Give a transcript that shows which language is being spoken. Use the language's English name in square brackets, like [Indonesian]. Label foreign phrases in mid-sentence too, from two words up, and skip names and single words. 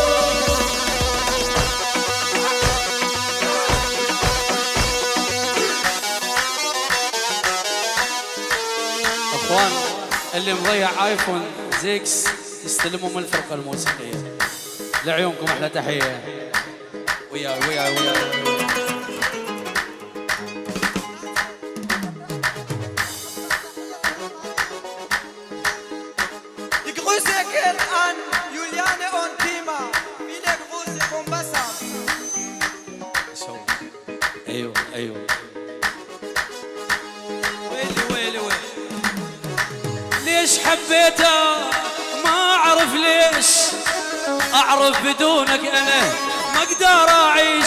[Arabic] اخوان اللي مضيع ايفون 6 يستلموا من الفرقه الموسيقيه. لعيونكم احلى تحيه. وياي وياي وياي. [German] Die Grüße geht an Juliane und Tima. Viele Grüße vom Wasser. [Arabic] ايوه ايوه. ويلي ويلي ويلي. ليش حبيته ما اعرف ليش، اعرف بدونك انا ما اقدر اعيش.